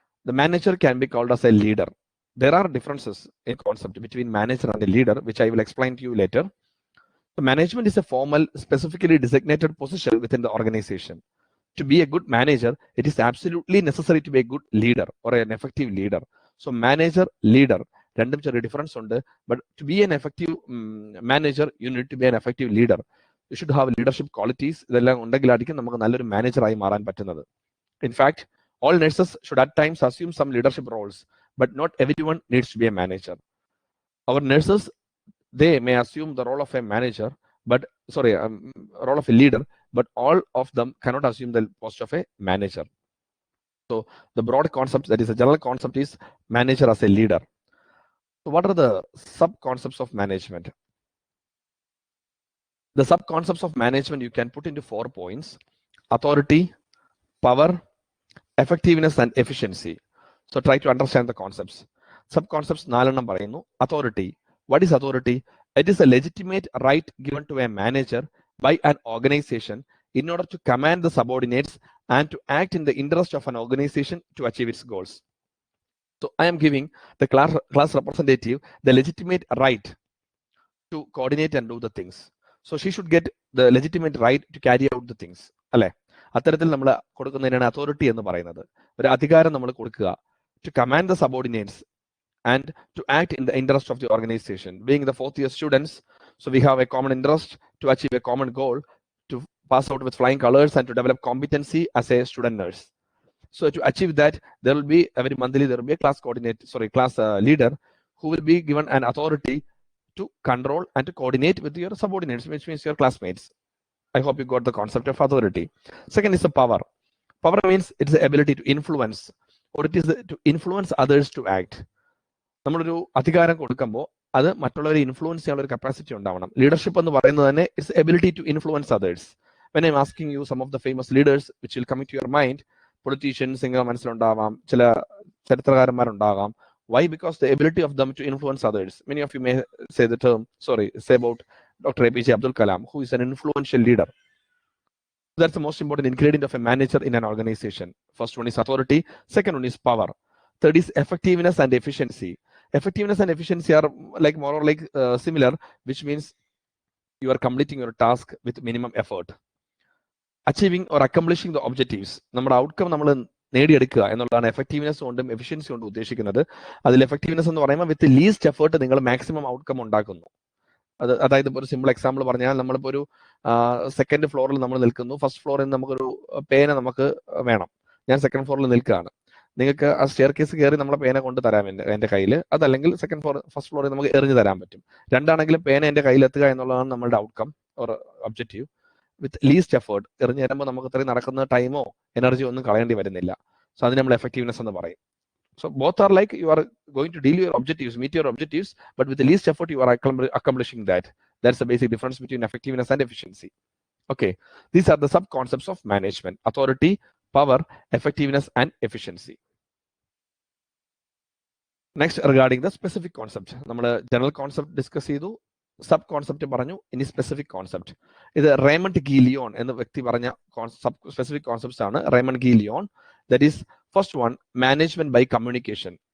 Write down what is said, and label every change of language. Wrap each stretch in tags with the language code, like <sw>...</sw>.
<en>The manager can be called as a leader. There are differences in concept between manager and a leader, which I will explain to you later. The management is a formal, specifically designated position within the organization. To be a good manager, it is absolutely necessary to be a good leader or an effective leader. So manager, leader,</en> <ml>രണ്ടും ചെറിയ difference ഉണ്ട്.</ml> <en>But to be an effective manager, you need to be an effective leader. You should have leadership qualities.</en> <ml>ഇതെല്ലാം ഉണ്ടെങ്കിലായിരിക്കും നമുക്ക് നല്ലൊരു മാനേജറായി മാറാൻ പറ്റുന്നത്.</ml> <en>In fact, all nurses should at times assume some leadership roles, but not everyone needs to be a manager. Our nurses, they may assume the role of a manager, but role of a leader, but all of them cannot assume the post of a manager. So the broad concept, that is a general concept, is manager as a leader. So what are the sub-concepts of management? The sub-concepts of management you can put into 4 points: authority, power, effectiveness, and efficiency. So try to understand the concepts.</en> <ml>Sub-concepts 4 എണ്ണം പറയുന്നു.</ml> <en>Authority. What is authority? It is a legitimate right given to a manager by an organization in order to command the subordinates and to act in the interest of an organization to achieve its goals. So I am giving the class representative the legitimate right to coordinate and do the things. So she should get the legitimate right to carry out the things.</en> <ml>അല്ലെ? അത്തരത്തിൽ നമ്മൾ കൊടുക്കുന്നതിനാണ് authority എന്ന് പറയുന്നത്. ഒരു അധികാരം നമ്മൾ കൊടുക്കുക</ml> <en>to command the subordinates and to act in the interest of the organization. Being the 4th year students, so we have a common interest to achieve a common goal, to pass out with flying colors and to develop competency as a student nurse. So to achieve that, there will be every monthly there will be a class leader who will be given an authority to control and to coordinate with your subordinates, which means your classmates. I hope you got the concept of authority. Second is the power. Power means it's the ability to influence, or it is to influence others to act.</en> <ml>നമ്മളൊരു അധികാരം കൊടുക്കുമ്പോൾ അത് മറ്റുള്ളവരെ influence ചെയ്യാനുള്ള ഒരു capacity ഉണ്ടാവണം. Leadership എന്ന് പറയുന്നത് തന്നെ</ml> <en>It's ability to influence others. When I'm asking you some of the famous leaders which will come to your mind,</en> <ml>politicians നിങ്ങൾ മനസ്സിലുണ്ടാവാം, ചില ചരിത്രകാരന്മാരുണ്ടാകാം.</ml> <en>Why? Because the ability of them to influence others. Many of you may say about Dr. APJ Abdul Kalam, who is an influential leader. That's the most important ingredient of a manager in an organization. First one is authority. Second one is power. Third is effectiveness and efficiency. Effectiveness and efficiency are more or less similar, which means you are completing your task with minimum effort. Achieving or accomplishing the objectives.</en> <ml>നമ്മുടെ outcome നമ്മൾ നേടിയെടുക്കുക എന്നുള്ളതാണ് effectiveness കൊണ്ടും efficiency കൊണ്ടും ഉദ്ദേശിക്കുന്നത്. അതിൽ effectiveness എന്ന് പറയുമ്പോൾ</ml> <en>with least effort</en> <ml>നിങ്ങൾ മാക്സിമം ഔട്ട്കം ഉണ്ടാക്കുന്നു. അതായത് ഒരു സിമ്പിൾ എക്സാമ്പിൾ പറഞ്ഞാൽ, നമ്മളിപ്പോൾ ഒരു 2nd ഫ്ലോറിൽ നമ്മൾ നിൽക്കുന്നു. ഫസ്റ്റ് ഫ്ലോറിൽ നിന്ന് നമുക്കൊരു പേന നമുക്ക് വേണം. ഞാൻ 2nd ഫ്ലോറിൽ നിൽക്കുകയാണ്. നിങ്ങൾക്ക് ആ സ്റ്റെയർ കേസ് കയറി നമ്മളെ പേന കൊണ്ട് തരാം എൻ്റെ കയ്യിൽ. അതല്ലെങ്കിൽ ഫസ്റ്റ് ഫ്ലോറിൽ നമുക്ക് എറിഞ്ഞു തരാൻ പറ്റും. രണ്ടാണെങ്കിലും പേന എൻ്റെ കയ്യിലെത്തുക എന്നുള്ളതാണ് നമ്മളുടെ outcome or objective.</ml> <en>with least effort</en> <ml>എറിഞ്ഞു തരുമ്പോൾ നമുക്ക് ഇത്രയും നടക്കുന്ന ടൈമോ എനർജിയോ ഒന്നും കളയേണ്ടി വരുന്നില്ല. സോ അതിന് നമ്മൾ എഫക്റ്റീവ്നെസ് എന്ന് പറയും.</ml> <en>So both are like you are going to deal your objectives, meet your objectives, but with the least effort you are accomplishing that. That's the basic difference between effectiveness and efficiency. Okay, these are the sub-concepts of management: authority, power, effectiveness, and efficiency. Next, regarding the specific concept, നമ്മൾ general concept discuss ചെയ്തു,</en> <ml>sub concept പറഞ്ഞു, ഇനി specific concept. ഇത് Raymond ഗീലിയോൺ എന്ന വ്യക്തി പറഞ്ഞ specific concepts ആണ്.</ml> <en>Raymond Gillion, that is first one, management by communication.</en>